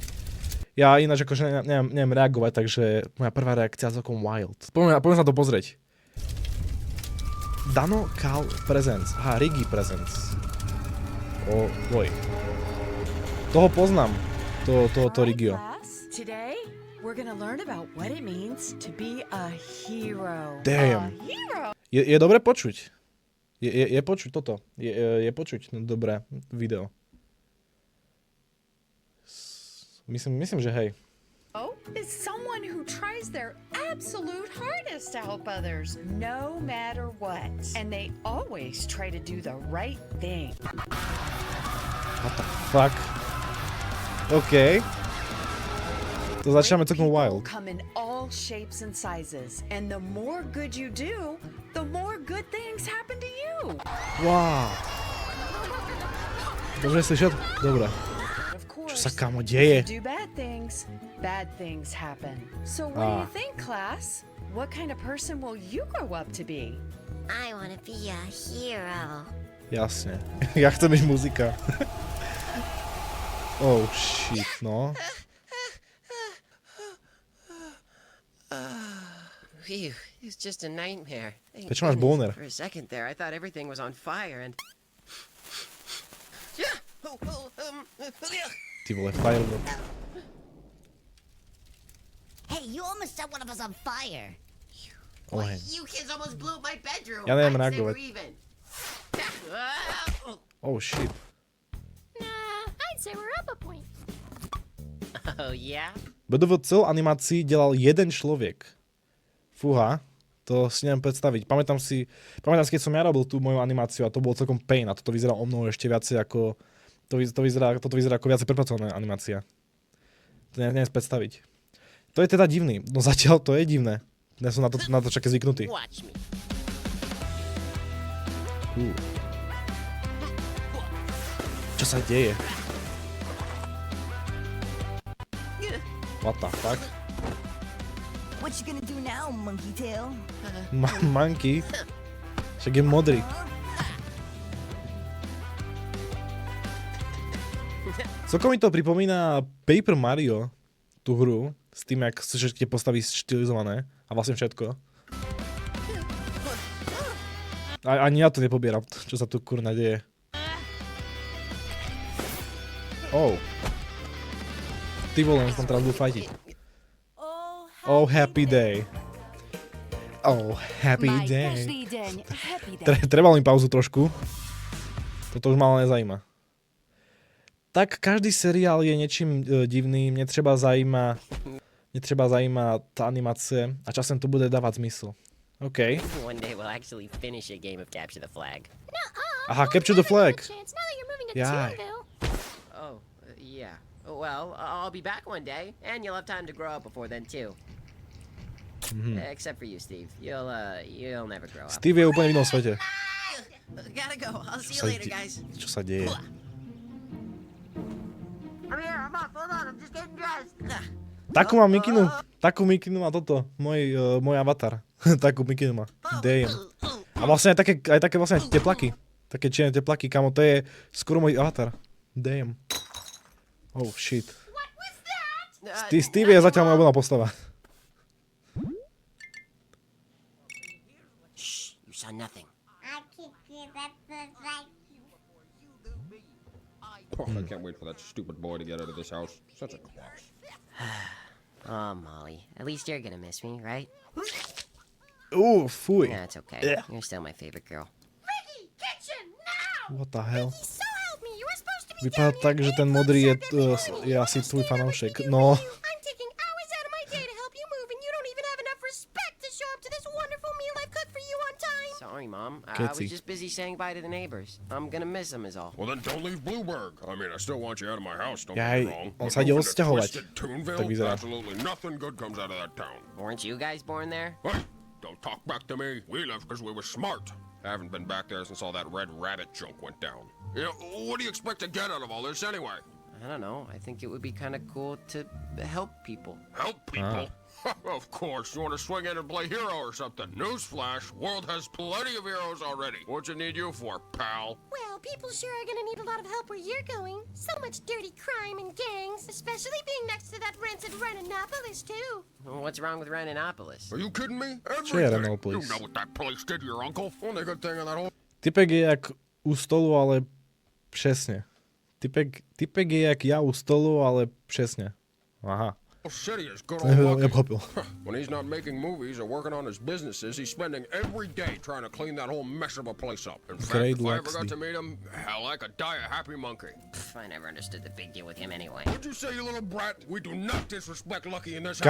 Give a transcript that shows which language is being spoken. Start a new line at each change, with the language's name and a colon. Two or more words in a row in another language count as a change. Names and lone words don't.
Slovak: Ja ináč akože neviem reagovať, takže moja prvá reakcia je celkom wild. Poďme sa to pozrieť. Dano Cal Presents. Aha, Rigi Presents. Oj. Toho poznám. To Rigio.
English: Today we're gonna learn about what it means to be a hero. Damn. A hero.
Slovak: Je dobre počuť. Je počuť toto. Je počuť dobré video. Myslím, že hej.
English: Is someone who tries their absolute hardest to help others, no matter what. And they always try to do the right thing. What the fuck? OK.
Slovak: To začíname celkom wild.
English: Come in all shapes and sizes, and the more good you do, the more good things happen to you.
Slovak: Wow. Dobre slyšet? Dobre. Čo sa kamo deje?
English: If you do bad things happen. So what do you think, class? What kind of person will you grow up to be? I want to be a hero.
Slovak: Jasne. Ja chcem byť muzika.
English: Oh shit, no. Phew, it's just a nightmare. Thank
Slovak: Prečo máš goodness. boner?
English: For a second there, I thought everything was on fire and...
Slovak: Ty vole,
English: firework. Hey, you almost set one of us on fire.
Slovak: Oheň.
English: You kids almost blew up my bedroom.
Slovak: Ja neviem
English: I'd say
Slovak: reagovať.
English: we're even. Oh shit. Nah, I'd say we're up a point. Oh yeah?
Slovak: BDV celú animácii delal jeden človek. Fúha, to si neviem predstaviť. Pamätám si, keď som ja robil tú moju animáciu a to bolo celkom pain a toto vyzerá o mnoho ešte viacej ako... Toto vyzerá ako viacej prepracovaná animácia. To neviem predstaviť. To je teda divný. No zatiaľ to je divné. Ja som na to čaké zvyknutý.
English: Watch me.
Slovak: Čo sa deje?
English: What the fuck? What you gonna do now, monkey tail? Monkey?
Slovak: Však je modrý. Celkom mi to pripomína Paper Mario, tú hru, s tým, jak sú všetky postavy štilizované a vlastne všetko. Ani ja to nepobieram, čo sa tu kurna deje.
English: Oh.
Slovak: Ty vole, on sa tam teraz budú fajtiť.
English: Oh, happy day. Oh, happy day.
Slovak: Trebalo mi pauzu trošku. Toto už ma ale nezajíma. Tak každý seriál je niečím divným, mne třeba zajíma tá animácie a časem to bude dávať zmysl. OK.
English: One day we'll actually finish a game of Capture the Flag.
Slovak: Aha, Capture the Flag.
English: Chance now that you're moving to
Slovak: Jaj.
English: Toonville. Oh, yeah. Well, I'll be back one day, and you'll have time to grow up before then too. Except for you, Steve. You'll never grow up.
Slovak: Steve je úplne v inom svete.
English: Gotta go. I'll see you
Slovak: Sa
English: later,
Slovak: de-
English: guys.
Slovak: Čo sa deje?
English: I'm here, I'm off, hold on, I'm just getting dressed.
Slovak: Takú mikinu má toto, môj avatar. Takú mikinu má. Damn. A vlastne aj také vlastne teplaky. Také čierne teplaky, kamo, to je skoro môj avatar.
English: Damn. Oh shit.
Slovak: Steve je zatiaľ moja obľúbená postava.
English: Shh, you saw nothing. I kick you, that's like you. Oh, I can't wait for that stupid boy to get out of this house. Such a klutz. Oh, Molly. At least you're gonna miss me, right?
Slovak: Fuj.
English: Yeah, it's okay. Yeah. You're still my favorite girl. Ricky, kitchen, now! What the hell? So help me, you were supposed to be
Slovak: Vypadá
English: down
Slovak: tak,
English: here
Slovak: že ten
English: at
Slovak: modrý je,
English: Club Circuit.
Slovak: je asi tvoj
English: Understand
Slovak: fanoušek.
English: everything
Slovak: No,
English: you do. I'm taking hours out of my day to help you move, and you don't even have enough respect to show up to this wonderful meal I've cooked for you on time. Sorry, Mom. I Kitsy. was just busy saying bye to the neighbors. I'm gonna miss them is all. Well, then don't leave Blueberg. I mean, I still want you out of my house, don't
Slovak: Jaj,
English: get me wrong.
Slovak: on
English: But
Slovak: sa ide
English: moving to
Slovak: odsťahovať.
English: Twisted Toonville?
Slovak: Tak vyzerá.
English: Absolutely nothing good comes out of that town. Weren't you guys born there? Hey, don't talk back to me. We left because we were smart. I haven't been back there since all that Red Rabbit junk went down. You know, what do you expect to get out of all this anyway? I don't know. I think it would be kind of cool to help people. Help people? Of course, you want to swing in and play hero or something. Newsflash, world has plenty of heroes already. What you need you for, pal? Well, people sure are gonna need a lot of help where you're going. So much dirty crime and gangs, especially being next to that rancid Renanopolis, too. Well, what's wrong with Renanopolis? Are you kidding me?
Slovak: Čo je
English: Everything.
Slovak: Renanopolis?
English: You know what that place did to your uncle. Only good thing in that whole
Slovak: typek je jak u stolu, ale přesne. Typek je jak ja u stolu, ale přesne. Aha.
English: city is good old lucky.
Slovak: Nepochopil.
English: When he's not making movies or working on his businesses, he's spending every day trying to clean that whole mess of a place up. In fact, Great if I ever Luxley. got to meet him, hell, I could die a happy monkey. Pff, I never understood the big deal with him anyway. What'd you say, you little brat? We do not disrespect Lucky in this